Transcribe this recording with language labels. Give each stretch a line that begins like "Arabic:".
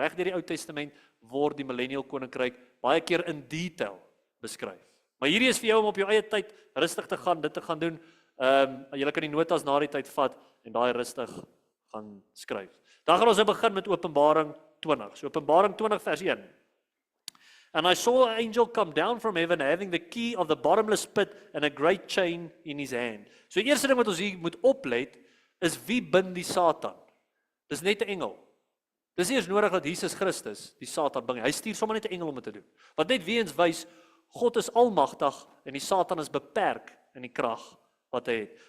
Afrikaans: Reg deur die Ou Testament word die millennial koninkryk baie keer in detail beskryf. Maar hierdie is vir jou om op jou eie tyd rustig te gaan, dit te gaan doen. Julle kan die notas na die tyd vat en daai rustig gaan skryf. Dan gaan ons begin met Openbaring 20. So Openbaring 20 vers 1.
English: And I saw an angel come down from heaven having the key of the bottomless pit and a great chain in his hand.
Afrikaans: So die eerste ding wat ons hier moet oplet is wie bind die Satan? Dis net 'n engel. Dis nie eens nodig dat Jesus Christus die Satan bind. Hy stuur sommer net 'n engel om dit te doen. Wat net weer eens wys God is almagtig en die Satan is beperk in die krag wat hy het.